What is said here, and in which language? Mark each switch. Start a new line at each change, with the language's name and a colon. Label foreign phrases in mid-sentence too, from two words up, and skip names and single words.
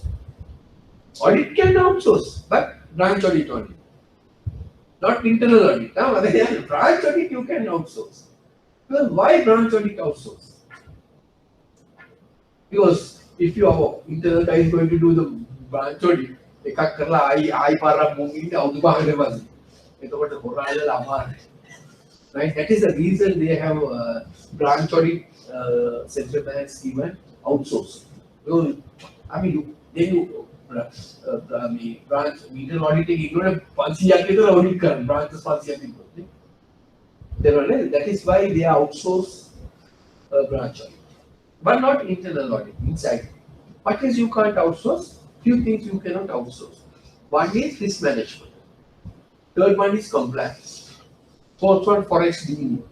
English: Audit can outsource, but branch audit only. Not internal audit. Now, branch audit you can outsource. Well, why branch audit outsource? Because if your internal guy is going to do the branch audit,
Sinhala: එකක් කරලා ආයි පාරක් මුං ඉන්නේ අවුරුදු පහකට පස්සේ. එතකොට හොරාලලා අමාරුයි.
English: Right? That is the reason they have branch audit central banks even outsource. So, I mean, then you branch internal auditing
Sinhala: ඉන්නොනේ 500ක් විතර
English: audit කරන branches
Sinhala: 500ක් තිබුණා.
English: That is why they outsource branch audit, but not internal audit inside. What is you can't outsource? Few things you cannot outsource. One is risk management. Third one is compliance. Fourth one, forex dealing.